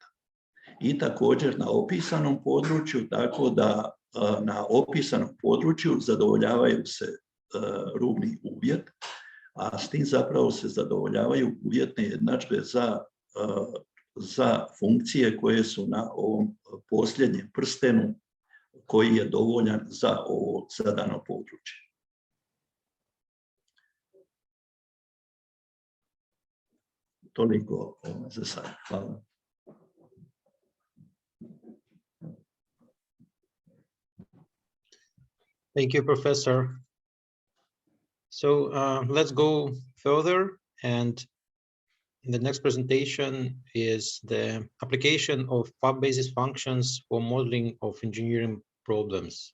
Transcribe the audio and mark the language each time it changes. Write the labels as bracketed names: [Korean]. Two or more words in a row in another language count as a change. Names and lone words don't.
[Croatian] I također na opisanom području, tako da na opisanom području zadovoljavaju se rubni uvjet, a s tim zapravo se zadovoljavaju uvjetne jednadžbe za funkcije koje su na ovom posljednjem prstenu koji je dovoljan za ovo zadano područje. Toliko za sad. Hvala. [English] Thank you, Professor. So let's go further, and the next presentation is the application of FAB basis functions for modeling of engineering problems.